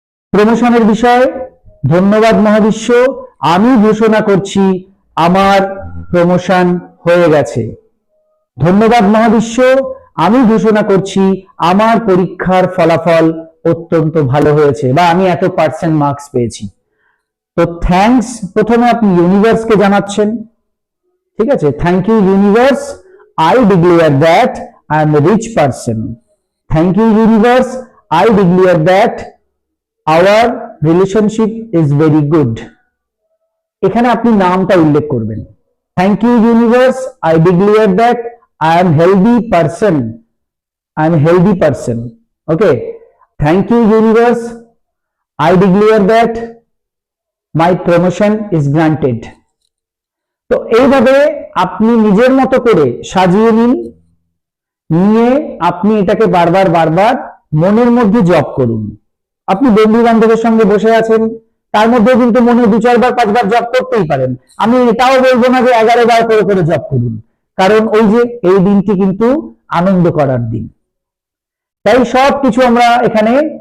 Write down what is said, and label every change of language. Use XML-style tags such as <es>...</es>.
<bn>প্রমোশনের বিষয়, ধন্যবাদ মহাবিশ্ব, আমি ঘোষণা করছি আমার প্রমোশন হয়ে গেছে। ধন্যবাদ মহাবিশ্ব, আমি ঘোষণা করছি আমার পরীক্ষার ফলাফল অত্যন্ত ভালো হয়েছে, বা আমি এত % মার্কস পেয়েছি। তো থ্যাঙ্কস প্রথমে আপনি ইউনিভার্সকে জানাচ্ছেন, ঠিক আছে?</bn> <en>Thank you universe, I declare that I am a rich person. Thank you universe, I declare that our relationship is very good.</en> <bn>এখানে আপনি নামটা উল্লেখ করবেন।</bn> <en>Thank you universe, I declare that I am healthy person. I am a healthy person. Okay. Thank you universe, I declare that my promotion is granted.</en> <bn>তো এইভাবে আপনি নিজের মতো করে সাজিয়ে নিন, নিয়ে আপনি এটাকে বারবার বারবার মনের মধ্যে জপ করুন। আপনি বন্ধু বান্ধবের সঙ্গে বসে আছেন, তার মধ্যে কিন্তু মনে 2-4 বার 5 বার জপ করতেই পারেন। আমি এটাও বলবো না যে 11 বার করে করে জপ করুন, কারণ ওই যে এই দিনটি কিন্তু আনন্দ করার দিন। তাই সব কিছু আমরা এখানে</bn>